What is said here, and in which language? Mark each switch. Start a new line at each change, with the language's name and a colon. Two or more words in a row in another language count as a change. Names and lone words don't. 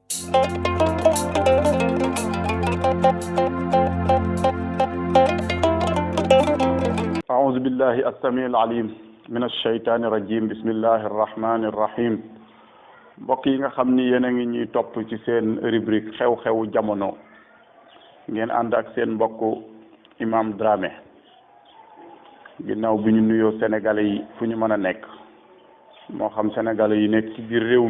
Arabic: أعوذ بالله السميع العليم من الشيطان الرجيم بسم الله الرحمن الرحيم
Wolof: mbokk yi nga xam ni yéen a ngi ñuy topp ci seen rubrique xew-xewu jamono ngeen ànd ak seen mbokk Imam Dramé ginnaaw bi ñu nuyoo sénégalais yi fu ñu mën a nekk moo xam sénégalais yi nekk ci biir réew